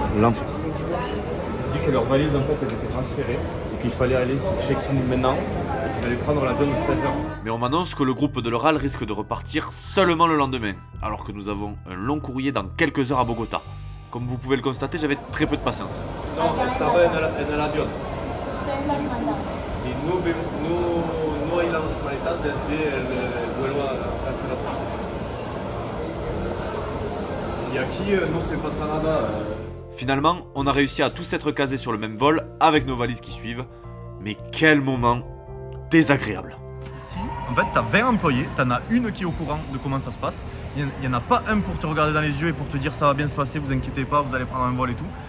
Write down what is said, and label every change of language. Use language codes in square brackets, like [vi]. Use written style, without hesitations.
[fr] Ils disent que leurs valises en fait elles étaient transférées et qu'il fallait aller sur check-in maintenant et qu'ils allaient prendre l'avion de 16h. Mais on m'annonce que le groupe de l'Oral risque de repartir seulement le lendemain, alors que nous avons un long courrier dans quelques heures à Bogota. Comme vous pouvez le constater, j'avais très peu de patience. [es] Non, estaba en el avión. Y no hay las maletas desde el vuelo a Barcelona. Y aquí no se pasa nada. [fr] Finalement, on a réussi à tous être casés sur le même vol avec nos valises qui suivent. Mais quel moment désagréable. Ici, en fait, t'as 20 employés, t'en as une qui est au courant de comment ça se passe. Il n'y en a pas un pour te regarder dans les yeux et pour te dire ça va bien se passer, vous inquiétez pas, vous allez prendre un vol et tout.